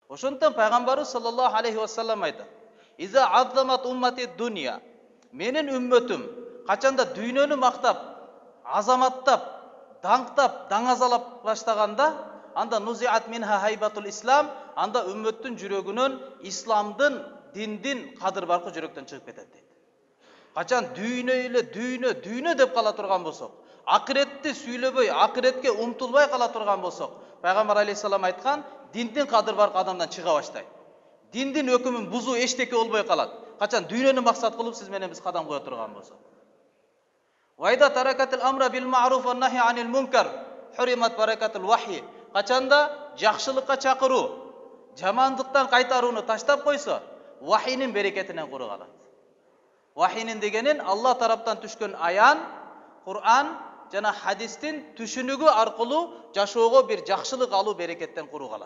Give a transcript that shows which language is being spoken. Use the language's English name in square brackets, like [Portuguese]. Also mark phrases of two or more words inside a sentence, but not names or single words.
[Kyrgyz] Ошондон пайгамбарыбыз [Arabic] صلى الله عليه وسلم [Kyrgyz] айтат: [Arabic] "إذا عظمت أمتي الدنيا", [Kyrgyz] менин үммөтүм качанда дүйнөнү мактап, азаматтап, даңктап, даңазалап баштаганда, анда [Arabic] نزعت منها هيبة الإسلام, [Kyrgyz] анда үммөттүн жүрөгүнөн исламдын, диндин кадыр баркы жүрөктөн чыгып кетет дейт. Качан дүйнө деп кала турган болсок, акыретти сүйлөбөй, акыретке умтулбай кала турган болсок, пайгамбар алейхиссалам айткан, диндин кадыр баркы адамдан чыга баштайт. Диндин өкүмүн бузуу эчтеке болбой калат. Качан дүйнөнү максат кылып сиз менен биз кадам кое турган болсок. [Arabic] وإذا تركت الأمر بالمعروف والنهي عن المنكر حرمت بركة الوحي. [Kyrgyz] Качанда жакшылыкка чакыруу, жамандыктан кайтарууну таштап койсо, вахинин берекетинен куру калат. Вахинин дегенин Алла тараптан түшкөн аян, Кур'ан жана хадистин түшүнүгү аркылуу жашоого бир жакшылык алуу берекеттен куру калат.